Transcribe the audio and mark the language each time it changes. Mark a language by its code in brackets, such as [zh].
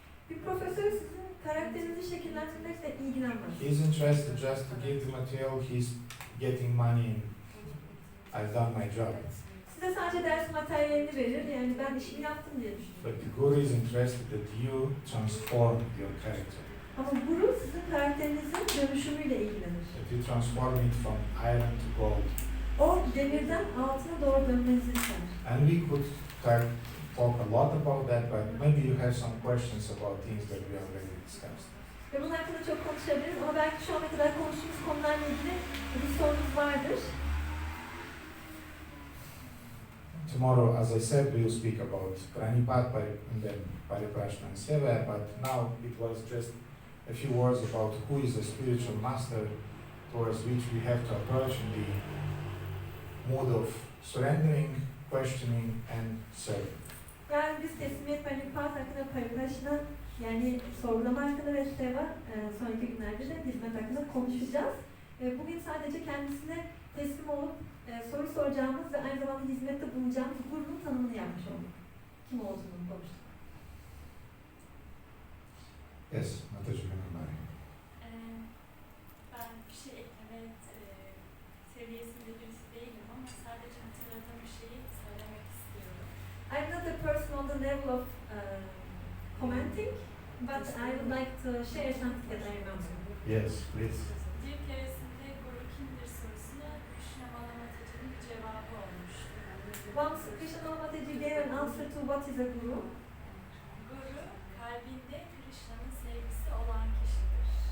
[tr] Bir profesör sizin karakterinizi şekillendirmekle ilgilenmez. [en] He is interested just to give the material, he's getting money, and I've done my job. [tr] Size sadece ders materyalini verir, yani ben işimi yaptım diye düşünür. [en] But the guru is interested that you transform your character. [tr] Ama guru sizin karakterinizin dönüşümüyle ilgilenir. [en] That you transform it from iron to gold. [tr] O demirden altına doğru dönmenizi ister. [en] And we could talk a lot about that, but maybe you have some questions about things that we already discussed. [tr] Ve bunun hakkında çok konuşabiliriz ama belki şu ana kadar konuştuğumuz konularla ilgili bir sorunuz vardır. [en] Tomorrow, as I said, we will speak about Pranipat and then Pariprashna and Sevaya, but now it was just a few words about who is a spiritual master towards which we have to approach in the mood of surrendering, questioning and serving. [tr] Yani biz teslimiyet Pranipat hakkında Pariprashna yani sorgulama hakkında ve Seva sonraki günlerde de hizmet hakkında konuşacağız. Bugün sadece kendisine teslim olup soru soracağımız ve aynı zamanda hizmette bulunacağımız grubun tanımını yapmış olduk. Kim olduğunu konuştuk. [en] Yes, Mataji Kanamari. [tr] Ben bir şey eklemek seviyesinde birisi değilim ama sadece hatırladığım bir şeyi söylemek istiyorum. [en] I'm not a person on the level of commenting, But I would like to share something that I remember. Yes, please. [tr] Bir keresinde guru kimdir sorusuna Krishna Malamataji'nin bir cevabı olmuştu. [en] Once Krishna Mataji gave an answer to what is a guru. [tr] Guru, kalbinde Krishna'nın sevgisi olan kişidir.